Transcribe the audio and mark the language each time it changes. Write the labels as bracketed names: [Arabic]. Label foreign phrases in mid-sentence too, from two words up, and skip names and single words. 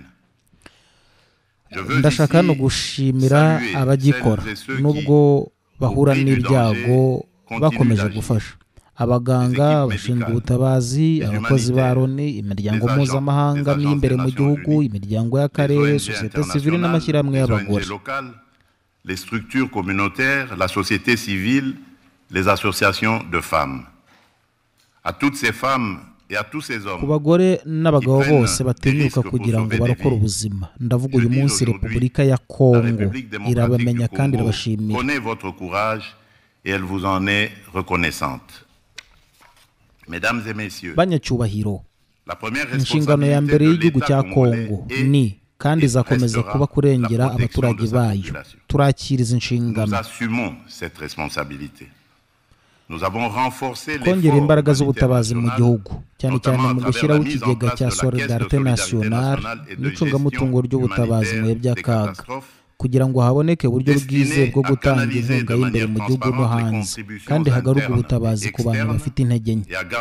[Kinyarwanda] Ndashaka hano gushimira abagikora nubwo bahura n'ibyago, bakomeje gufasha abaganga, abashinzwe ubutabazi, abakozi ba Loni, imiryango mpuzamahanga n'imbere mu gihugu, imiryango y'akarere, sosiyete sivile n'amashyirahamwe y'abagore. [French] Les structures communautaires, la société civile, les associations de femmes. À toutes ces femmes et à tous ces hommes, [Kinyarwanda] ku bagore n'abagabo bose batinyuka kugira ngo barokore ubuzima, ndavuga uyu munsi Repubulika ya Kongo irabamenya kandi irabashimira. [French] Connaît votre courage et elle vous en est reconnaissante. Mesdames et messieurs, [Kinyarwanda] banyacyubahiro, inshingano ya mbere y'igihugu cya Kongo ni kandi izakomeza kuba kurengera abaturage bayo. Turakira izi nshingano, kongera imbaraga z'ubutabazi mu gihugu, cyane cyane mu gushyiraho ikigega cya Solidarité Nationale n'icungamutungo ry'ubutabazi mu bihe by'akaga, kugira ngo haboneke uburyo bwizewe bwo gutanga inkunga y'imbere mu gihugu no hanze, kandi hagarurwe ubutabazi ku bantu bafite intege nke.